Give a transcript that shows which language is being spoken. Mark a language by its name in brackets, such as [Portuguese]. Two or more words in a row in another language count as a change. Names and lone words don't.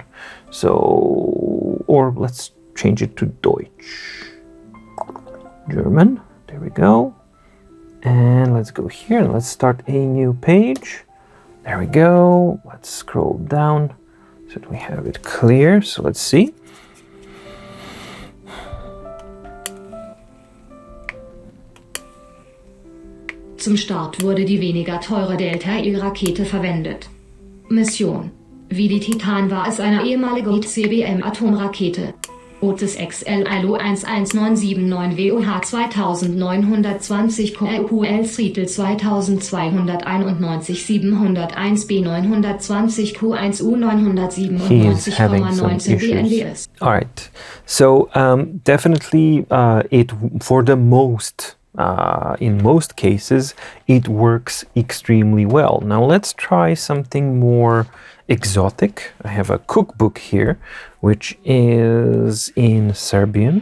[English] So, or let's change it to Deutsch. German, there we go. And let's go here and let's start a new page. There we go. Let's scroll down so that we have it clear. So let's see. [German] Zum Start wurde die weniger teure Delta-I-Rakete verwendet. Mission. Wie die Titan war es eine ehemalige ICBM-Atomrakete. Otis XL ILO 11979 WOH 2920 QL Riedel 2291 701 B 920 Q1U 997,19 BNDS. [English] All right, so definitely it for the most in most cases it works extremely well. Now let's try something more exotic. I have a cookbook here, which is in Serbian.